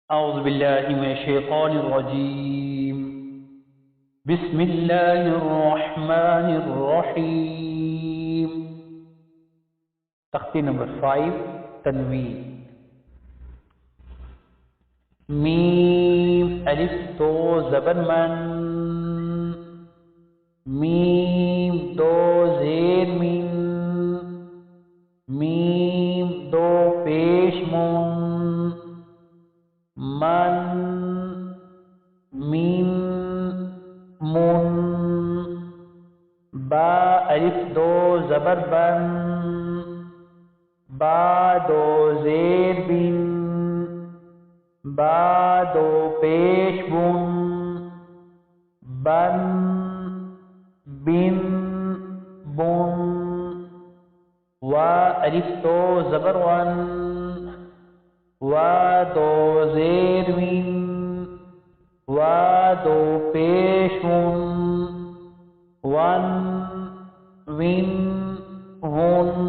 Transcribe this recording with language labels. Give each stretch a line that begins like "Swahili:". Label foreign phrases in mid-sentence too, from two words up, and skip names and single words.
Arabic: أعوذ بالله من الشيطان الرجيم. بسم الله الرحمن الرحيم.
Urdu: تختی نمبر 5 تنوین. میم الف دو زبر من، میم دو زیر من، میم دو پیش من، من میم من. با الف دو زبر بن، با دو زیر بن، با دو پیش بن، بن بن بن. و الف دو زبر ون، و دو زیر ون، و دو پیش ون، ون ون ون.